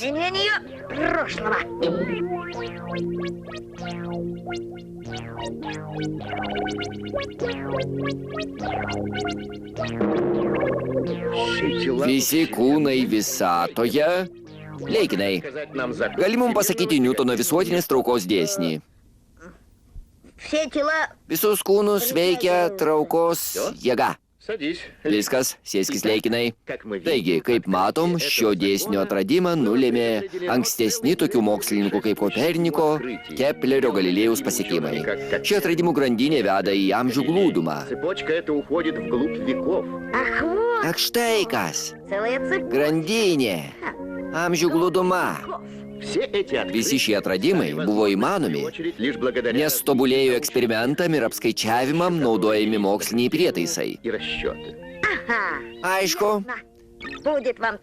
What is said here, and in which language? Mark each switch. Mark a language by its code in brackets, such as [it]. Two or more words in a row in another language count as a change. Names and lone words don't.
[ru] на нее прошлого. [lt] Visi kūnai visatoje. Leikinai, gali mums pasakyti Niutono visuotinės traukos dėsnį. [ru] Все тела [lt] Visus kūnus veikia traukos jėga. [ru] Садись. [lt] Viskas, sėskis Leikinai. Taigi, kaip matom, šio dėsnio atradimą nulėmė ankstesni tokių mokslininkų kaip Koperniko, Keplerio, Galilėjaus pasiekimai. Ši atradimų grandinė veda į amžių glūdumą. [ru] Цепочка эта уходит вглубь веков. Ах, вот [lt] Ak štai kas, [ru] целая цепочка. [lt] grandinė, amžių glūduma. [ru] Все эти [lt] Visi [ru] открытия [lt] šie atradimai buvo įmanomi, [ru] лишь благодаря [lt] nes tobulėjo eksperimentam ir apskaičiavimam naudojami moksliniai prietaisai. [ru] и расчеты. Ага. [lt] Aišku, [ru] Будет вам